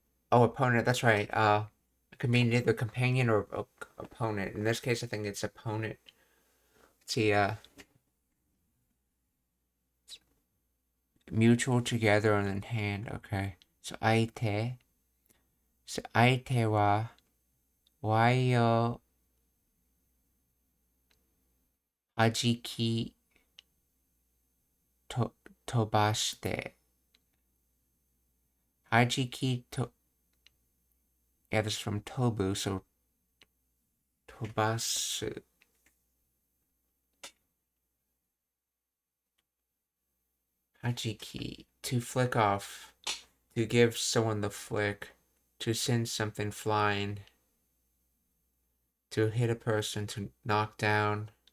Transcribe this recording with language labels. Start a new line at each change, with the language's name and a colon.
English: Opponent, that's right. It could mean either companion or opponent. In this case, I think it's opponent. Let's see, mutual together and in hand, okay. So, aite.
Japanese: 相手は Y を弾きと飛ばして。
English: 弾きと Yeah, this is from Tobu, so 飛ばす。 Hajiki, to flick off, to give someone the flick, to send something flying, to hit a person, to knock down.